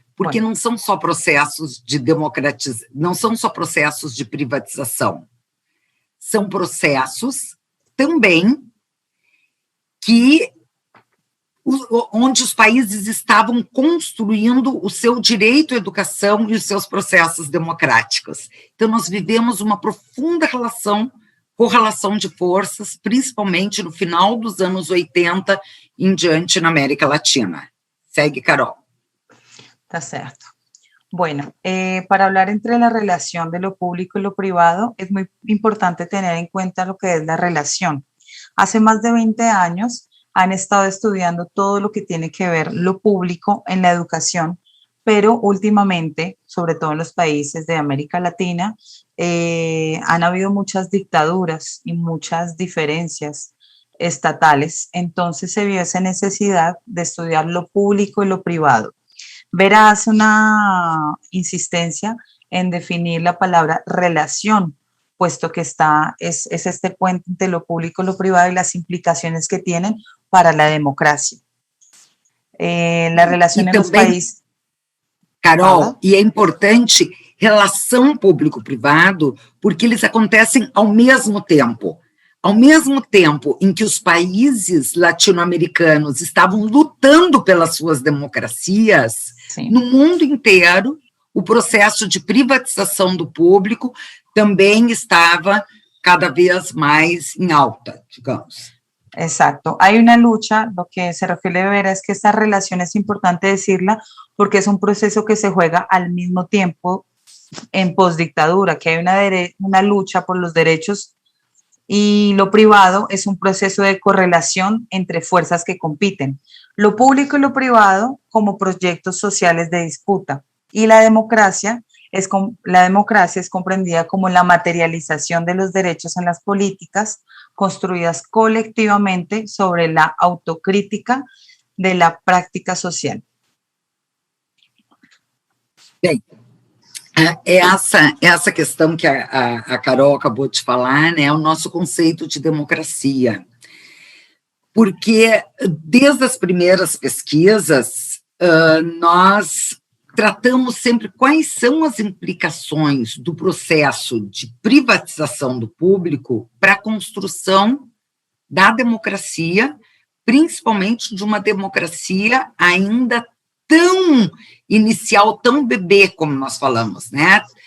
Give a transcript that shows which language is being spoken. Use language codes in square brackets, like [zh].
[pt] Porque não são só processos de democratização, não são só processos de privatização, são processos também onde os países estavam construindo o seu direito à educação e os seus processos democráticos. Então, nós vivemos uma profunda correlação de forças, principalmente no final dos anos 80 em diante na América Latina. Segue, Carol. Tá certo. [es] Bueno, para hablar entre la relación de lo público y lo privado, es muy importante tener en cuenta lo que es la relación. Hace más de 20 años han estado estudiando todo lo que tiene que ver lo público en la educación, pero últimamente, sobre todo en los países de América Latina, han habido muchas dictaduras y muchas diferencias estatales. Entonces se vio esa necesidad de estudiar lo público y lo privado. Vera hace una insistencia en definir la palabra relación, puesto que es este puente entre lo público y lo privado y las implicaciones que tienen para la democracia. La relación en los países... [pt] Carol, e é importante relação público-privado, porque eles acontecem ao mesmo tempo. Ao mesmo tempo em que os países latino-americanos estavam lutando pelas suas democracias, sim, no mundo inteiro, o processo de privatização do público também estava cada vez mais em alta, digamos. [es] Exacto. Hay una lucha, lo que se refiere Vera es que esta relación es importante decirla porque es un proceso que se juega al mismo tiempo en postdictadura, que hay una lucha por los derechos y lo privado es un proceso de correlación entre fuerzas que compiten. Lo público y lo privado como proyectos sociales de disputa y la democracia es comprendida como la materialización de los derechos en las políticas construidas colectivamente sobre la autocrítica de la práctica social. [pt] Bem, essa questão que a Carol acabou de falar, né, é o nosso conceito de democracia. Porque desde as primeiras pesquisas, nós tratamos sempre quais são as implicações do processo de privatização do público para a construção da democracia, principalmente de uma democracia ainda tão inicial, tão bebê, como nós falamos, né?